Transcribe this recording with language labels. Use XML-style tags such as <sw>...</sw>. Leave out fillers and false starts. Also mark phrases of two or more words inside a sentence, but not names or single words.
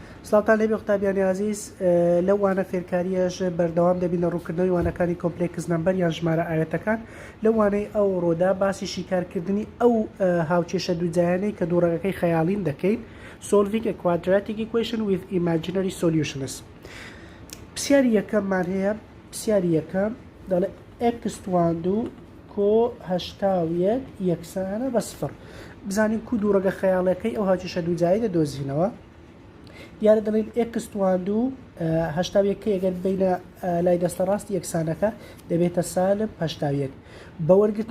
<ckb>سڵاتان لێبێ قوتابیانی عزیز لەو وانە فێرکاریەش بەردەوام دەبینە ڕووکردنەوەی وانەکانی</ckb> <en>complex number</en> <ckb>یان ژمارە ئاوێتەکان لەو وانەی ئەو ڕۆدا باسی شیکارکردنی ئەو هاوچێشە دووجایانەی کە دووڕەگەکەی خەیاڵین دەکەین</ckb> <en>solving a quadratic equation with imaginary solutions.</en> <ckb>پرسیاری یەکەممان هەیە پرسیاری یەکەم دەڵێ x تواندوو کۆ هەشتاویەک یەکسانە بە سفر بزانین کو دووڕەگە خەیاڵەکەی ئەو هاوچێشە دووجایی دەدۆزینەوە دیارە دەڵێن x تواندوو هەشتاویەکە ئەگەر بینە لای دەستە ڕاستی یەکسانەکە دەبێتە سالب هەشتاویەک بە وەرگرتنی</ckb>